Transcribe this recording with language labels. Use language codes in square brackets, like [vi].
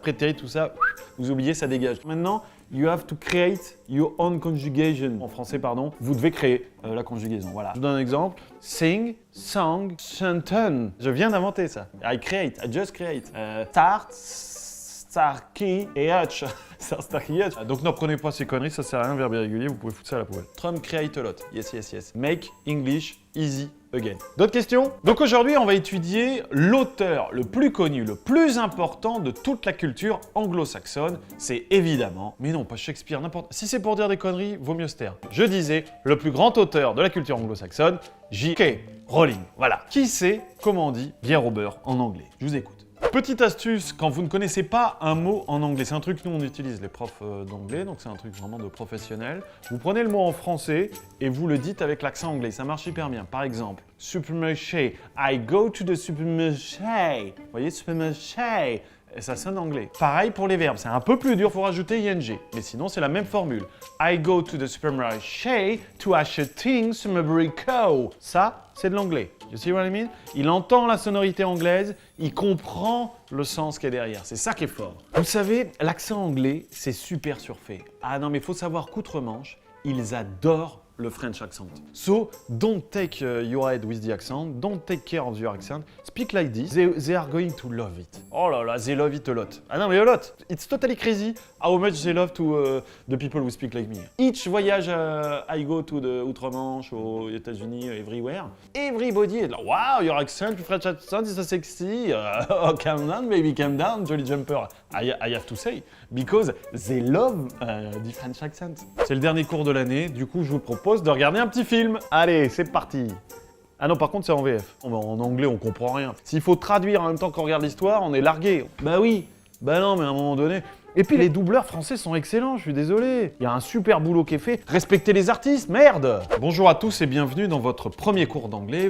[fr] Prétérit, tout ça, vous oubliez, ça dégage. Maintenant, [en] you have to create your own conjugation. [fr] En français, pardon, vous devez créer la conjugaison. Voilà. Je vous donne un exemple. [en] Sing, song, [fr] chanton. Je viens d'inventer ça. [en] I just create. Start, Starkey et Hutch. Starkey et Hutch. [fr] Donc ne prenez pas ces conneries, ça sert à rien, verbe irrégulier, vous pouvez foutre ça à la poubelle. [en] Trump create a lot. Yes. Make English easy again. [fr] D'autres questions? Donc aujourd'hui, on va étudier l'auteur le plus connu, le plus important de toute la culture anglo-saxonne. C'est évidemment, mais non, pas Shakespeare, n'importe. Si c'est pour dire des conneries, vaut mieux se taire. Je disais, le plus grand auteur de la culture anglo-saxonne, J.K. Rowling. Voilà. Qui c'est, comment on dit, bière au beurre en anglais? Je vous écoute. Petite astuce, quand vous ne connaissez pas un mot en anglais, c'est un truc que nous on utilise, les profs d'anglais, donc c'est un truc vraiment de professionnel. Vous prenez le mot en français et vous le dites avec l'accent anglais, ça marche hyper bien. Par exemple, supermarché, [en] I go to the supermarché. [fr] Vous voyez, supermarché, et ça sonne anglais. Pareil pour les verbes, c'est un peu plus dur, il faut rajouter ing. Mais sinon, c'est la même formule. [en] I go to the supermarché to acheting some abricot. [fr] Ça, c'est de l'anglais. [en] You see what I mean? [fr] Il entend la sonorité anglaise, il comprend le sens qui est derrière. C'est ça qui est fort. Vous savez, l'accent anglais, c'est super surfait. Ah non, mais il faut savoir qu'outre-Manche, ils adorent le [en] French accent. So, don't take your head with the accent, don't take care of your accent, speak like this, they are going to love it. [fr] Oh là là, [en] they love it a lot. [fr] Ah non, mais [en] a lot. It's totally crazy how much they love to the people who speak like me. Each voyage I go to the Outre-Manche, [fr] aux États-Unis, [en] everywhere, everybody is like, wow, your accent, your French accent is so sexy. Oh, calm down, baby, calm down, jolly jumper. I have to say, because they love the French accent. [fr] C'est le dernier cours de l'année, du coup, je vous propose de regarder un petit film. Allez, c'est parti. Ah non, par contre, c'est en VF. En anglais, on comprend rien. S'il faut traduire en même temps qu'on regarde l'histoire, on est largué. Bah oui. Bah non, mais à un moment donné... Et puis les doubleurs français sont excellents, je suis désolé. Il y a un super boulot qui est fait. Respectez les artistes, merde! Bonjour à tous et bienvenue dans votre premier cours d'anglais.